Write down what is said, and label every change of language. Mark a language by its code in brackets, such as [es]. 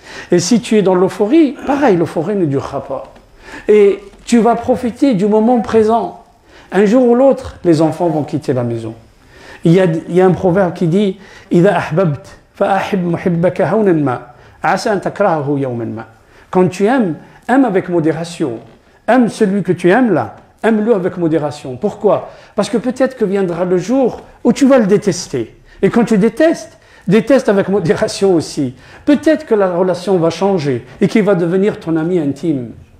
[fr] Et si tu es dans l'euphorie, pareil, l'euphorie ne durera pas. Et tu vas profiter du moment présent. Un jour ou l'autre, les enfants vont quitter la maison. Il y a un proverbe qui dit [ar] إذا أحببت فأحب محبك هونا ما عسى أن تكرهه يوما ما. [fr] Quand tu aimes, aime avec modération. Aime celui que tu aimes là, aime-le avec modération. Pourquoi? Parce que peut-être que viendra le jour où tu vas le détester. Et quand tu détestes, déteste avec modération aussi. Peut-être que la relation va changer et qu'il va devenir ton ami intime.